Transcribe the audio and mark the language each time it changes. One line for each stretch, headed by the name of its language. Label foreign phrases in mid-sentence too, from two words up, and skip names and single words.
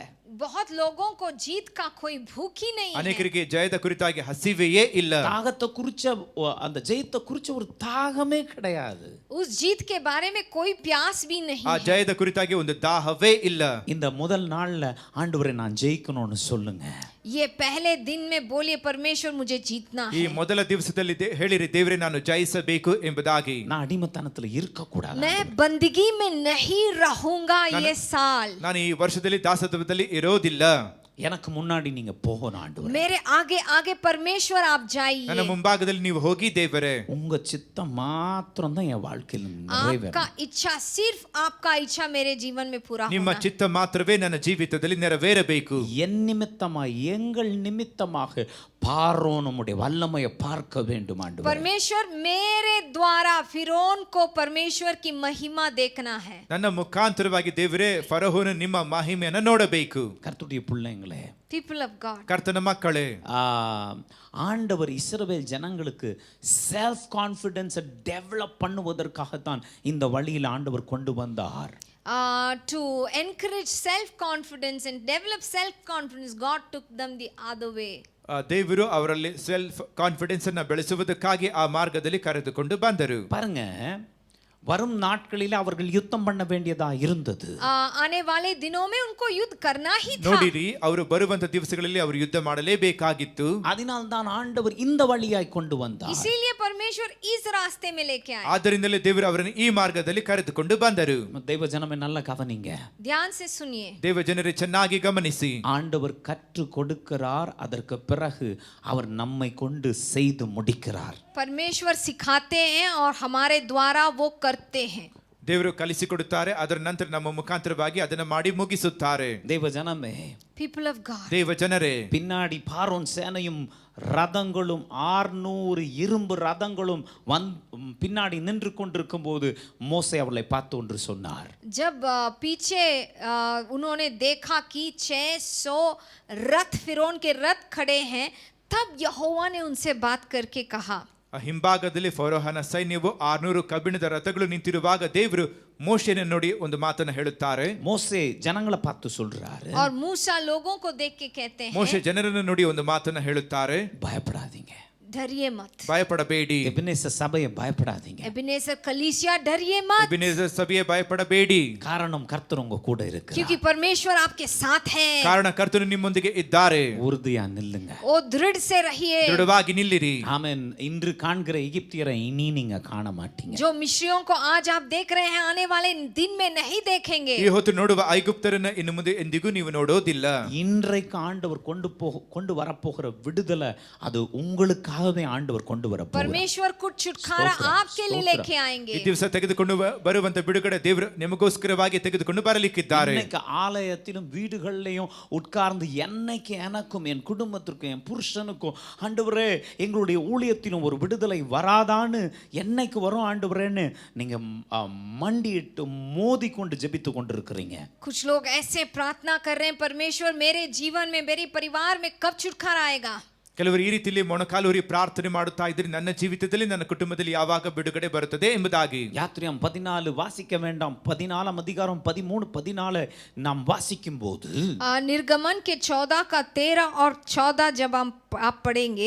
Hindi: बहुत लोगों को जीत का कोई भूख ही नहीं है।
Kannada: ಅನೇಕರಿಗೆ ಜಯದ ಕುರಿತಾಗಿ ಹಸಿವೆಯೇ ಇಲ್ಲ.
Tamil: தாகத்தை குறிச்ச அந்த ஜெயத்தை குறிச்ச ஒரு தாகமே கிடையாது.
Hindi: उस जीत के बारे में कोई प्यास भी नहीं ಆ है।
Kannada: ಜಯದ ಕುರಿತಾಗಿ ಒಂದು ದಾಹವೇ ಇಲ್ಲ.
Tamil: இந்த முதல் நாள்ல ஆண்டவரே நான் ஜெயிக்கணும்னு சொல்லுங்க.
Hindi: ये पहले दिन में बोलिए परमेश्वर मुझे जीतना ಈ है।
Kannada: ಮೊದಲ ದಿವಸದಲ್ಲಿ ಹೇಳಿರಿ ದೇವರೇ ನಾನು ಜಯಿಸಬೇಕು ಎಂಬುದಾಗಿ.
Tamil: நான் அடிமைத்தனத்துல இருக்க கூடாது.
Hindi: मैं बंदगी में नहीं रहूंगा ये साल।
Kannada: ನಾನು ಈ ವರ್ಷದಲ್ಲಿ ದಾಸತ್ವದಲ್ಲಿ ಇರೋದಿಲ್ಲ.
Tamil: எனக்கு முன்னாடி நீங்க போகணும் ஆண்டவரே.
Hindi: मेरे आगे आगे परमेश्वर आप ನನ್ನ जाइए।
Kannada: ಮುಂಭಾಗದಲ್ಲಿ ನೀವು ಹೋಗಿ ದೇವರೇ.
Tamil: உங்க சித்தம் மாத்திரம் தான் என் வாழ்க்கையில நிறைவேறும்.
Hindi: आपका इच्छा, सिर्फ आपका इच्छा मेरे जीवन में पूरा ನಿಮ್ಮ होना।
Kannada: ಚಿತ್ತ ಮಾತ್ರವೇ ನನ್ನ ಜೀವಿತದಲ್ಲಿ ನೆರವೇರಬೇಕು.
Tamil: என் நிமித்தமாக எங்கள் நிமித்தமாக பார்வோனுடைய வல்லமையை பார்க்க வேண்டும் ஆண்டவரே.
Hindi: परमेश्वर मेरे द्वारा फिरौन को परमेश्वर की महिमा देखना है।
Kannada: ನನ್ನ ಮುಖಾಂತರವಾಗಿ ದೇವರೇ ಫರೋಹನು ನಿಮ್ಮ ಮಹಿಮೆಯನ್ನು ನೋಡಬೇಕು.
Tamil: கர்த்தருடைய பிள்ளைங்களே,
English: People of God,
Kannada: ಕರ್ತನ ಮಕ್ಕಳೇ,
Tamil: ஆண்டவர் இஸ்ரவேல் ஜனங்களுக்கு
English: self confidence develop
Tamil: பண்ணுவதற்காகத்தான் இந்த வழியில் ஆண்டவர் கொண்டு வந்தார்.
English: to encourage self confidence and develop self confidence, God took them the other way.
Kannada: ದೇವರು ಅವರಲ್ಲಿ
English: self confidence
Kannada: ಅನ್ನು ಬೆಳೆಸುವುದಕ್ಕಾಗಿ ಆ ಮಾರ್ಗದಲ್ಲಿ ಕರೆದುಕೊಂಡು ಬಂದರು.
Tamil: பாருங்க, வரும் நாட்களில் அவர்கள் யுத்தம் பண்ண வேண்டியதா இருந்தது.
Hindi: आने वाले दिनों में उनको युद्ध करना ही था।
Kannada: ನೋಡಿರಿ, ಅವರು ಬರುವಂತ ದಿವಸಗಳಲ್ಲಿ ಅವರು ಯುದ್ಧ ಮಾಡಲೇಬೇಕಾಗಿತ್ತು.
Tamil: அதனால் தான் ஆண்டவர் இந்த வழியாய் கொண்டு வந்தார்.
Hindi: इसीलिए परमेश्वर इस रास्ते में लेके आए।
Kannada: ಆದ್ದರಿಂದಲೇ ದೇವರು ಅವರನ್ನು ಈ ಮಾರ್ಗದಲ್ಲಿ ಕರೆದುಕೊಂಡು ಬಂದರು.
Tamil: தெய்வ ஜனமே நல்லா கவனிங்க.
Hindi: ध्यान से सुनिए।
Kannada: ದೇವ ಜನರೇ ಚೆನ್ನಾಗಿ ಗಮನಿಸಿ.
Tamil: ஆண்டவர் கற்று கொடுக்கிறார், அதற்கு பிறகு அவர் நம்மை கொண்டு செய்து முடிக்கிறார்.
Hindi: परमेश्वर सिखाते हैं और हमारे द्वारा वो करते हैं।
Kannada: ದೇವರು ಕಲಿಸಿಕೊಡುತ್ತಾರೆ, ಅದರ ನಂತರ ನಮ್ಮ ಮುಖಾಂತರವಾಗಿ ಅದನ್ನು ಮಾಡಿ ಮುಗಿಸುತ್ತಾರೆ.
Tamil: தெய்வ ஜனமே,
English: People of God,
Kannada: ದೇವ ಜನರೇ,
Tamil: பின்னாடி பார்வோன் சேனையும் ரதங்களும் 600 இரும்பு ரதங்களும் பின்னாடி நின்று கொண்டிருக்கும் போது மோசே அவளை பார்த்து ஒன்று சொன்னார்.
Hindi: जब पीछे उन्होंने देखा कि 600 रथ फिरौन के रथ खड़े हैं, तब यहोवा ने उनसे बात करके कहा।
Kannada: ಹಿಂಭಾಗದಲ್ಲಿ ಫರೋಹನ ಸೈನ್ಯವು 600 ಕಬ್ಬಿಣದ ರಥಗಳು ನಿಂತಿರುವಾಗ ದೇವರು ಮೋಶೆಯನ್ನು ನೋಡಿ ಒಂದು ಮಾತನ್ನು ಹೇಳುತ್ತಾರೆ.
Tamil: மோசே ஜனங்களை பார்த்து சொல்றாரு,
Hindi: और मूसा लोगों को देख के कहते हैं,
Kannada: ಮೋಶೆ ಜನರನ್ನು ನೋಡಿ ಒಂದು ಮಾತನ್ನು ಹೇಳುತ್ತಾರೆ,
Tamil: பயப்படாதீங்க,
Hindi: डरिए मत।
Kannada: ಭಯಪಡಬೇಡಿ.
Tamil: எபினேசர் சபையை பயப்படாதீங்க,
Hindi: एबेनेजर कलीसिया डरिए मत,
Kannada: ಎಬೆನೆಜರ್ ಸಭೆಯೇ ಭಯಪಡಬೇಡಿ.
Tamil: காரணம் கர்த்தர் உங்க கூட இருக்கிறார்.
Hindi: क्योंकि परमेश्वर आपके साथ है।
Kannada: ಕಾರಣ ಕರ್ತನು ನಿಮ್ಮೊಂದಿಗೆ ಇದ್ದಾರೆ.
Tamil: உறுதியா நில்லுங்க.
Hindi: ओ दृढ़ से रहिए।
Kannada: ದೃಢವಾಗಿ ನಿಲ್ಲಿರಿ.
Tamil: ஆமென். இன்று காண்கிற எகிப்தியரை இனி நீங்க காண மாட்டீங்க.
Hindi: जो मिस्रियों को आज आप देख रहे हैं, आने वाले दिन में नहीं देखेंगे।
Kannada: ಈ ಹೊತ್ತು ನೋಡುವ ಐಗುಪ್ತರನ್ನು ಇನ್ನು ಮುಂದೆ ಎಂದಿಗೂ ನೀವು ನೋಡೋದಿಲ್ಲ.
Tamil: இன்றைக்கு ஆண்டவர் கொண்டு வரப்போகிற விடுதலை அது உங்களுக்காகவே ஆண்டவர் கொண்டு வரப்போகிறார்.
Hindi: परमेश्वर कुछ छुटकारा आपके लिए लेके ಈ आएंगे।
Kannada: ದಿವಸ ತೆಗೆದುಕೊಂಡು ಬರುವಂತ ಬಿಡುಗಡೆ ದೇವರು ನಿಮಗೋಸ್ಕರವಾಗಿ ತೆಗೆದುಕೊಂಡು ಬರಲಿಕ್ಕಿದ್ದಾರೆ.
Tamil: இன்னைக்கு ஆலயத்திலும் வீடுகளிலும் உட்கார்ந்து என்னைக்கு எனக்கும் என் குடும்பத்திற்கும் என் புருஷனுக்கும் ஆண்டவரே எங்களுடைய ஊழியத்திலும் ஒரு விடுதலை வராதான்னு என்னைக்கு வரும் ஆண்டவரேன்னு நீங்க மண்டியிட்டு மோதி கொண்டு ஜெபித்து கொண்டிருக்கிறீங்க.
Hindi: कुछ लोग ऐसे प्रार्थना कर रहे हैं, परमेश्वर मेरे जीवन में, मेरे परिवार में कब छुटकारा आएगा।
Kannada: ಕೆಲವರು ಈ ರೀತಿಯಲ್ಲಿ ಮೊಣಕಾಲೂರಿ ಪ್ರಾರ್ಥನೆ ಮಾಡುತ್ತಾ ಇದ್ರೆ ನನ್ನ ಜೀವಿತದಲ್ಲಿ ನನ್ನ ಕುಟುಂಬದಲ್ಲಿ ಯಾವಾಗ ಬಿಡುಗಡೆ ಬರುತ್ತದೆ ಎಂಬುದಾಗಿ.
Tamil: யாத்திரியம் 14 வாசிக்க வேண்டாம். 14 அதிகாரம் 13 14 நாம் வாசிக்கும் போது
Hindi: निर्गमन के 14 का 13 और 14 जब आप पढ़ेंगे,